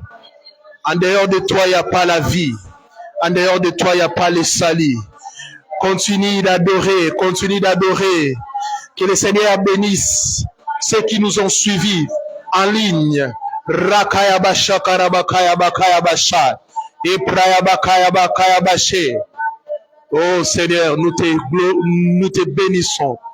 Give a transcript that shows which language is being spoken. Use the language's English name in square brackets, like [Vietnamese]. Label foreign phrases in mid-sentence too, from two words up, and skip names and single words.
[French] En dehors de toi, il n'y a pas la vie. En dehors de toi, il n'y a pas le salut. Continue d'adorer, continue d'adorer. Que le Seigneur bénisse ceux qui nous ont suivis en ligne. Rakaya basha karabakaya bakaya basha. Et praya bakaya bakaya bashe. Oh Seigneur, nous te bénissons.